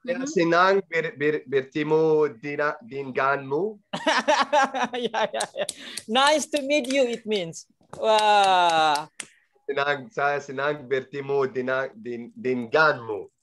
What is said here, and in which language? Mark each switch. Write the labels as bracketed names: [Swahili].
[Indonesian] Senang bertemu denganmu. [English] Yeah. Nice to meet you. It means. Wow. [Indonesian] saya senang bertemu denganmu.